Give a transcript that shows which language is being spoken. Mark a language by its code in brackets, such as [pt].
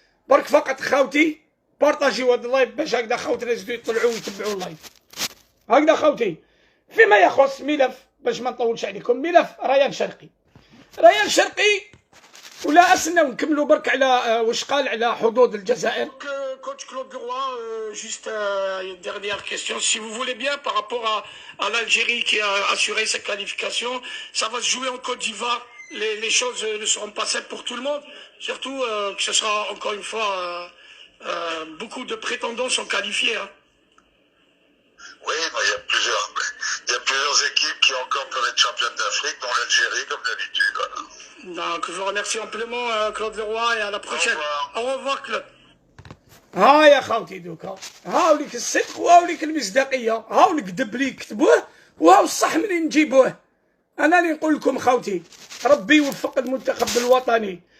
[ar] برك فقط خاوتي بارطاجيو هذا اللايف باش هكذا خوتنا يزيدوا يطلعوا ويتبعوا اللايف. هكذا خوتي فيما يخص ملف، باش ما نطولش عليكم، ملف ريان شرقي ولا أسنا ونكملوا برك على واش قال على حظوظ الجزائر. [fr] Coach Claude Leroy, juste une dernière question, si vous voulez bien, par rapport à l'Algérie qui a assuré sa qualification, ça va se jouer en Côte d'Ivoire. Les choses ne seront pas simples pour tout le monde, surtout que ce sera encore une fois beaucoup de prétendants sont qualifiés. Hein. Oui, il y a plusieurs équipes qui encore peuvent être championnes d'Afrique, dont l'Algérie, comme d'habitude. Voilà. Donc, je vous remercie amplement, Claude Leroy, et à la prochaine. Au revoir, Claude. [ar] ها يا خوتي دوكا هاوليك الصدق وهاوليك المصداقيه، هاو الكذب اللي يكتبوه وهاو الصح منين نجيبوه. انا اللي نقول لكم خوتي ربي يوفق المنتخب الوطني.